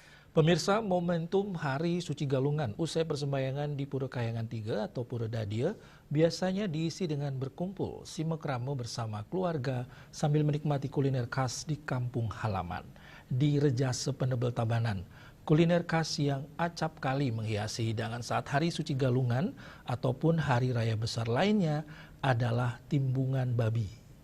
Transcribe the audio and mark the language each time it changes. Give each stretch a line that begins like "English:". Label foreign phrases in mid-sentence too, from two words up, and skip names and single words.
Indonesian: Pemirsa, momentum Hari Suci Galungan usai persembahyangan di Pura Kayangan 3 atau Pura Dadia biasanya diisi dengan berkumpul simekrame bersama keluarga sambil menikmati kuliner khas di kampung halaman. Di Rejase Penebel Tabanan, kuliner khas yang acap kali menghiasi hidangan saat Hari Suci Galungan ataupun hari raya besar lainnya adalah timbungan babi.